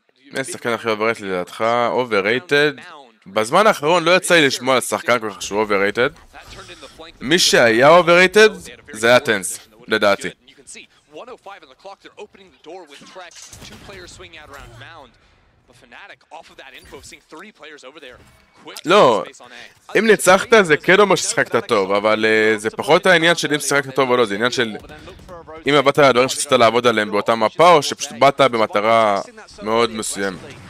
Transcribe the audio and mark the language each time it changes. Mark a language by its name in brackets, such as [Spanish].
[Hebrew] מי השחקן הכי אובררייטד לדעתך? אובררייטד? בזמן האחרון לא יצא לי לשמוע על שחקן כל כך שהוא אובררייטד. מי שהיה אובררייטד זה היה טנס, לדעתי. [English] 105 on the clock, they're opening the door with Trex, 2 players swinging out around Mound. But Fnatic, off of that info, seeing 3 players over there. [Hebrew] לא, אם ניצחת זה כן אומר ששחקת טוב, אבל זה פחות העניין של אם שחקת טוב או לא, זה עניין של אם עבדת על הדברים שצריך לעבוד עליהם באותה מפה, או שפשוט באת במטרה מאוד מסוימת.